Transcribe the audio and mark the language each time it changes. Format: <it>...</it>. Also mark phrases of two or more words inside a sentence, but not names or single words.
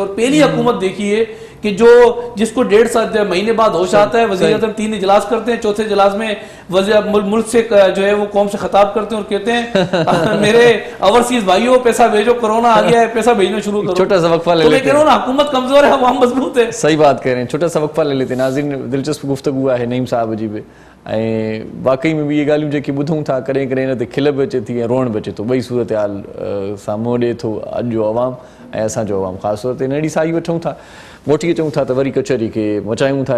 <ur>اور پہلی حکومت دیکھیے کہ جس کو 1.5 مہینے بعد ہوش آتا ہے، وزیر اعظم 3 اجلاس کرتے ہیں، چوتھے اجلاس میں ملک سے جو ہے وہ قوم سے خطاب کرتے ہیں اور کہتے ہیں میرے اوورسیز بھائیوں پیسہ بھیجو، کورونا آ گیا ہے، پیسہ بھیجنا شروع کرو. چھوٹا سا وقفہ لے لیتے ہیں. تو میں کہہ رہا ہوں نا حکومت کمزور ہے، عوام مضبوط ہے. صحیح بات کہہ رہے ہیں. چھوٹا سا وقفہ لے لیتے ہیں. ناظرین دلچسپ گفتگو ہے نعیم صاحب جی پہ. واقعی میں بھی یہ</ur> <sd>ॻाल्हियूं जेकी ॿुधूं था कॾहिं कॾहिं हिन ते खिल बि अचे थी ऐं रोअण बि अचे थो. ॿई सूरत हाल साम्हूं ॾिए थो अॼु जो अवाम ऐं असांजो अवाम. ख़ासि तौर ते नड़ी साई वठूं था, मोटी अचूं था त वरी कचहरी खे मचायूं था.</sd>